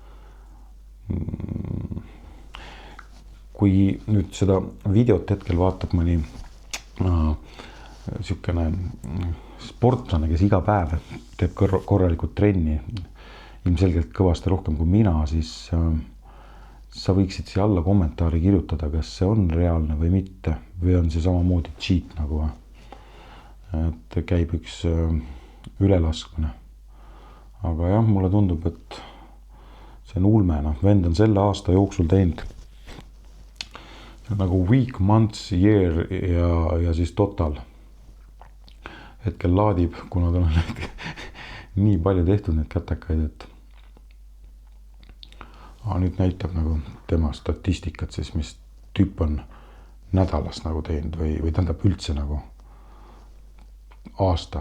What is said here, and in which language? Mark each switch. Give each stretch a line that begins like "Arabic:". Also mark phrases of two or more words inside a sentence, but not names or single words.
Estonian: Kui nüüd seda videot hetkel vaatab mõni sihukene sportlane, kes iga päev teeb korralikult trenni, ilmselgelt kõvasti rohkem kui mina, siis sa võiksid siia alla kommentaari kirjutada, kas see on reaalne või mitte, või on see samamoodi cheat nagu, et käib üks ülelaskmine. Aga jah, mulle tundub, et see on ulme. Vend on selle aasta jooksul teinud nagu
English: week, months, year
Estonian: ja siis total. Hetkel laadib, kuna tal on nii palju tehtud neid kätekaid, et nüüd näitab nagu tema statistikat siis, mis tüüp on nädalas nagu teinud või tähendab üldse nagu aasta.